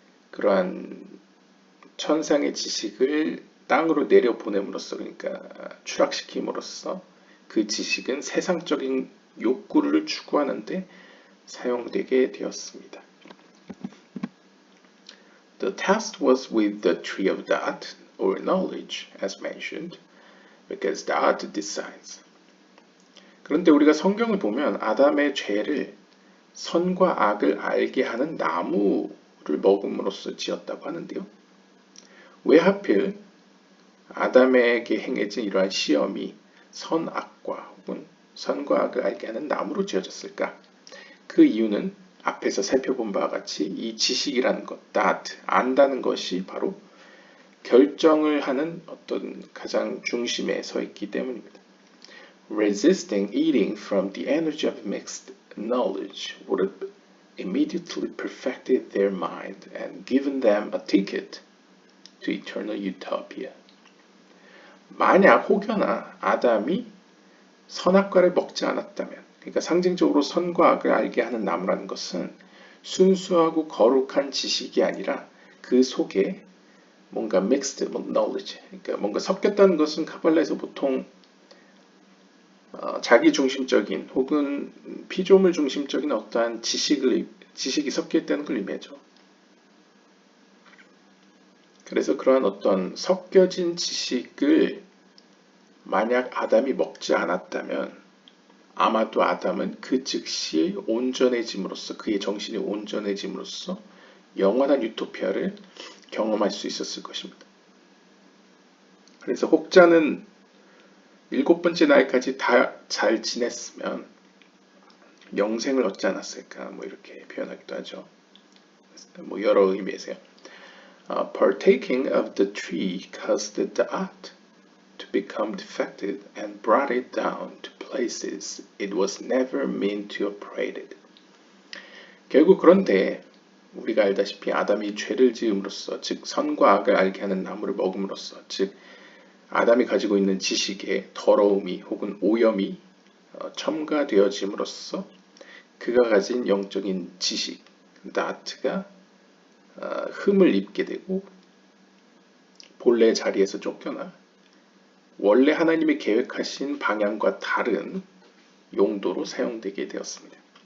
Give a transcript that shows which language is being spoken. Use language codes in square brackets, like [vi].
[ko] 그러한 천상의 지식을 땅으로 내려보냄으로써 그러니까 추락시킴으로써 그 지식은 세상적인 욕구를 추구하는데 사용되게 되었습니다. [en] The test was with the tree of that or knowledge as mentioned because that decides. [ko] 그런데 우리가 성경을 보면 아담의 죄를 선과 악을 알게 하는 나무를 먹음으로써 지었다고 하는데요. 왜 하필 아담에게 행해진 이러한 시험이 선악과 혹은 선과 악을 알게 하는 나무로 지어졌을까? 그 이유는 앞에서 살펴본 바와 같이 이 지식이라는 것, that, 안다는 것이 바로 결정을 하는 어떤 가장 중심에 서 있기 때문입니다. [en] Resisting eating from the energy of mixed knowledge would have immediately perfected their mind and given them a ticket to eternal utopia. [ko] 만약 혹여나 아담이 선악과를 먹지 않았다면, 그러니까 상징적으로 선과 악을 알게 하는 나무라는 것은 순수하고 거룩한 지식이 아니라 그 속에 뭔가 [en] mixed knowledge, [ko] 그러니까 뭔가 섞였다는 것은 카발라에서 보통 자기 중심적인 혹은 피조물 중심적인 어떠한 지식이 섞여 있다는 걸 의미하죠. 그래서 그러한 어떤 섞여진 지식을 만약 아담이 먹지 않았다면 아마도 아담은 그 즉시 온전해짐으로써 그의 정신이 온전해짐으로써 영원한 유토피아를 경험할 수 있었을 것입니다. 그래서 혹자는 7번째 날까지 다 잘 지냈으면 영생을 얻지 않았을까 뭐 이렇게 표현하기도 하죠. 뭐 여러 의미에서요. [en] Partaking of the tree caused the act to become defective and brought it down to places it was never meant to operate. [ko] 결국 그런데 우리가 알다시피 아담이 죄를 지음으로써 즉 선과 악을 알게 하는 나무를 먹음으로써 즉 아담이 가지고 있는 지식에 더러움이 혹은 오염이 첨가되어짐으로써 그가 가진 영적인 지식, that가 흠을 입게 되고 본래 자리에서 쫓겨나 원래 하나님이 계획하신 방향과 다른 용도로 사용되게 되었습니다.